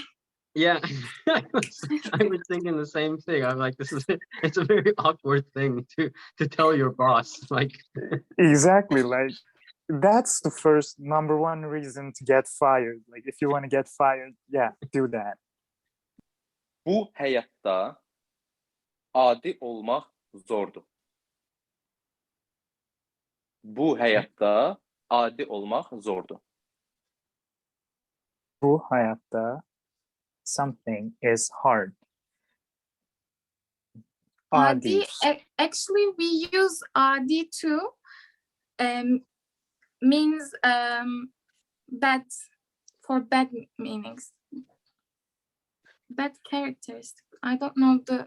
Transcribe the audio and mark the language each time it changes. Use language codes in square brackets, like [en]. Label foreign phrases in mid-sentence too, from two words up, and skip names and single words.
[en] Yeah, I was thinking the same thing. I'm like, it's a very awkward thing to tell your boss. Like, Exactly. Like, that's the first number one reason to get fired. Like, if you want to get fired, yeah, do that. [az] Bu həyatda adi olmaq zordur. Bu həyatda adi olmaq zordur. [tr] Bu hayatta [en] something is hard. Adi, actually, we use adi too. Means bad, for bad meanings. Bad characteristic. I don't know the.